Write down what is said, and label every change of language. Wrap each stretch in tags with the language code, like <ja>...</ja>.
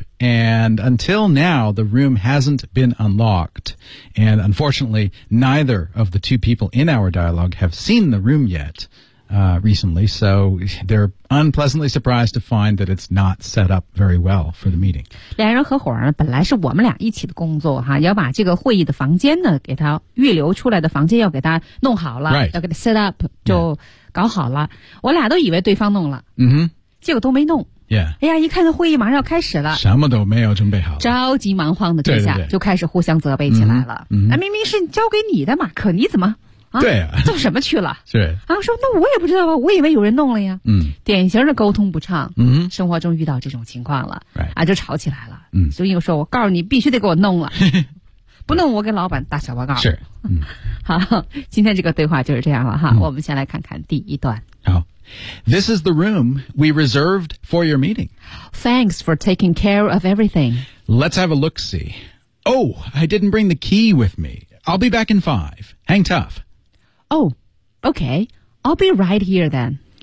<en>And until now, the room hasn't been unlocked. And unfortunately, neither of the two people in our dialogue have seen the room yet, recently. So they're unpleasantly surprised to find that it's not set up very well for the meeting.</en> <zh>两人合伙呢，本来是我们俩一起的工作哈，要把这个会议的房间呢，给它预留出来的房间要给它弄好了，</zh> <en>right.</en> <zh>要给它</zh> <en>set up，</en> <zh>就搞好了。Yeah. 我俩都以为对方弄了，嗯哼，结果都没弄。</zh> <en>Yeah.</en> <zh>哎呀，一看这会议马上要开始了，什么都没有准备好，着急忙慌的，这下对对对就开始互相责备起来了。嗯嗯、那明明是交给你的嘛，可你怎么啊？对啊，做什么去了？对啊，说那我也不知道吧，我以为有人弄了呀。嗯，典型的沟通不畅。嗯，生活中遇到这种情况了，</zh> <en>right.</en> <zh>啊，就吵起来了。嗯，所以我说，我告诉你，必须得给我弄了，不弄我给老板打小报告。是，嗯，好，今天这个对话就是这样了哈、嗯。我们先来看看第一段。好。</zh> <en>This is the room we reserved for your meeting. Thanks for taking care of everything. Let's have a look-see. Oh, I didn't bring the key with me. I'll be back in 5. Hang tough. Oh, okay. I'll be right here then.</en>